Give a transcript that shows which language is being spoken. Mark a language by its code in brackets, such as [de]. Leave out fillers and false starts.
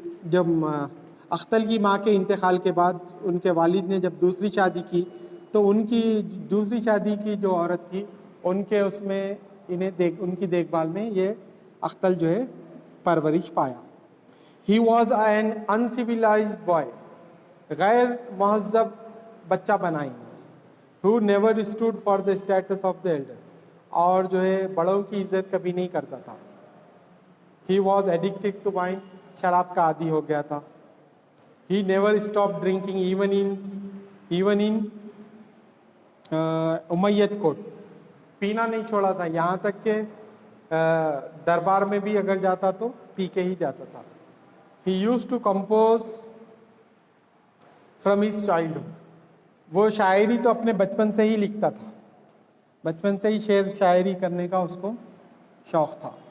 [ur] جب اختل کی ماں کے انتقال کے بعد ان کے والد نے جب دوسری شادی کی تو ان کی دوسری شادی کی جو عورت تھی ان کے اس میں ان کی دیکھ بھال میں یہ اختل جو ہے پرورش پایا. [en] He was an uncivilized boy. [ur] غیر مہذب بچہ بنا ہی نہیں. [en] Who never stood for the status of the elder. [ur] اور جو ہے بڑوں کی عزت کبھی نہیں کرتا تھا. [en] He was addicted to wine. [ur] شراب کا عادی ہو گیا تھا. [en] He never stopped drinking even in امیت کوٹ. [ur] پینا نہیں چھوڑا تھا، یہاں تک کہ دربار میں بھی اگر جاتا تو پی کے ہی جاتا تھا. [en] He used to compose from his childhood. [ur] وہ شاعری تو اپنے بچپن سے ہی لکھتا تھا، بچپن سے ہی شعر شاعری کرنے کا اس کو شوق تھا.